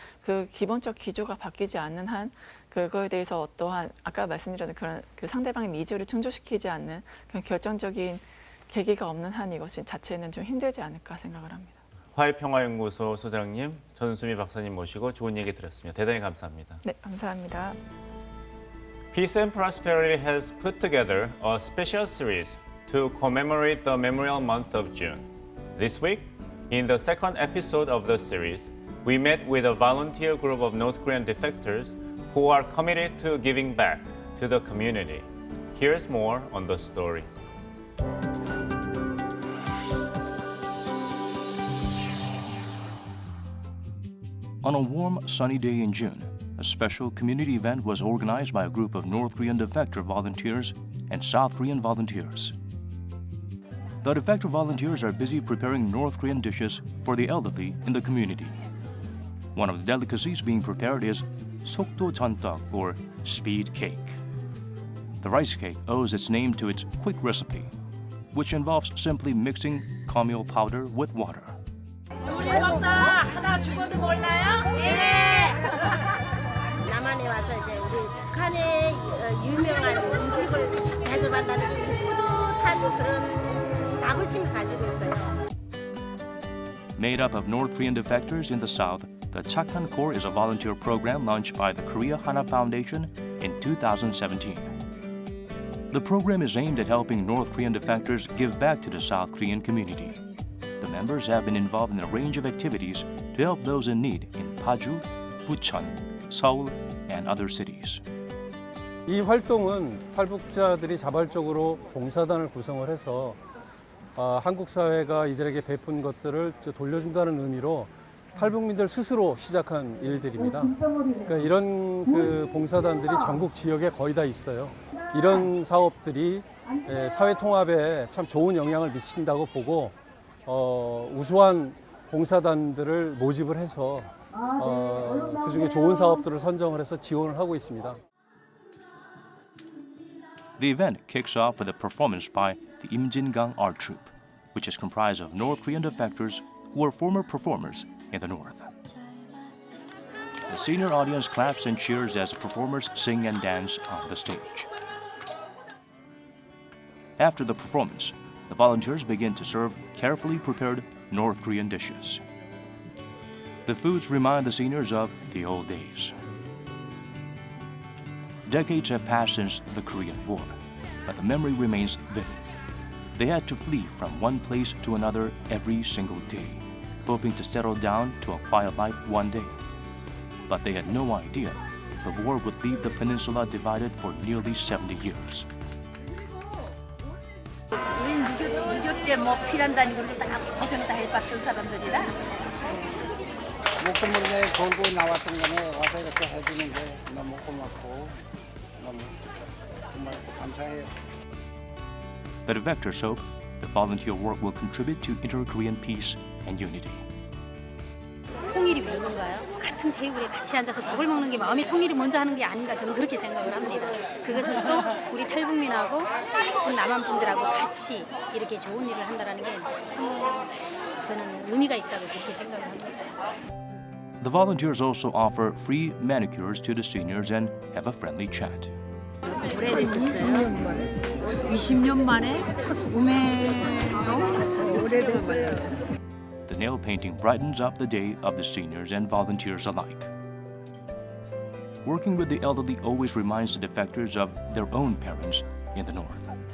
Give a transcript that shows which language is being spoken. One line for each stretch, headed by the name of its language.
Korean: 그 기본적 기조가 바뀌지 않는 한 그거에 대해서 어떠한 아까 말씀드린 그런 그 상대방의 니즈를 충족시키지 않는 그런 결정적인 계기가 없는 한 이것이 자체는 좀 힘들지 않을까 생각을 합니다. 화해평화연구소 소장님, 전수미 박사님 모시고 좋은 얘기 들었습니다. 대단히 감사합니다. 네, 감사합니다.
English: Peace and Prosperity has put together a special series to commemorate the Memorial Month of June. This week, in the second episode of the series, we met with a volunteer group of North Korean defectors who are committed to giving back to the community. Here's more on the story. On a warm, sunny day in June, a special community event was organized by a group of North Korean defector volunteers and South Korean volunteers. The defector volunteers are busy preparing North Korean dishes for the elderly in the community. One of the delicacies being prepared is 속도 전떡, or speed cake. The rice cake owes its name to its quick recipe, which involves simply mixing cornmeal powder with water.
Korean: 우리 먹다 하나 죽어도 몰라요? 예! 남한에 와서 이제 우리 북한의 유명한 음식을 대접한다는 뿌듯한 그런 자부심을 가지고 있어요.
English: Made up of North Korean defectors in the South, the Chakhan Corps is a volunteer program launched by the Korea Hana Foundation in 2017. The program is aimed at helping North Korean defectors give back to the South Korean community. The members have been involved in a range of activities to help those in need in Paju, Bucheon, Seoul, and other cities.
Korean: 이 활동은 탈북자들이 자발적으로 봉사단을 구성을 해서 한국 사회가 이들에게 베푼 것들을 돌려준다는 의미로 탈북민들 스스로 시작한 일들입니다. 그러니까 이런 그 봉사단들이 전국 지역에 거의 다 있어요. 이런 사업들이 사회 통합에 참 좋은 영향을 미친다고 보고 우수한 봉사단들을 모집을 해서 그중에 좋은 사업들을 선정을 해서 지원을 하고 있습니다.
English: The event kicks off with a performance by the Im Jin-gang art troupe, which is comprised of North Korean defectors who were former performers in the North. The senior audience claps and cheers as the performers sing and dance on the stage. After the performance, the volunteers begin to serve carefully prepared North Korean dishes. The foods remind the seniors of the old days. Decades have passed since the Korean War, but the memory remains vivid. They had to flee from one place to another every single day, hoping to settle down to a quiet life one day. But they had no idea the war would leave the peninsula divided for nearly 70 years.
Korean: 우리는 6.25 때 뭐 피난다니 걸로 다 고생 다 해봤던 사람들이라 목소문에 걸고 나왔던 거네 와서 이렇게 해주는 게 너무 고맙고 너무 정말 감사해요.
English: The defectors hope the volunteer work will contribute to inter-Korean peace and unity.
Korean: 통일이 별건가요? 같은 테이블에 같이 앉아서 밥을 먹는 게 마음의 통일이 먼저 하는 게 아닌가 저는 그렇게 생각을 합니다. 그것을 또 우리 탈북민하고 같은 남한 분들하고 같이 이렇게 좋은 일을 한다는 게 저는 의미가 있다고 그렇게 생각을 합니다.
English: The volunteers also offer free manicures to the seniors and have a friendly chat.
Korean: 오래되셨어요? 20년 만에 구매로 오래됐어요.
English: The nail painting brightens up the day of the seniors and volunteers alike. Working with the elderly always reminds the defectors of their own parents in the North.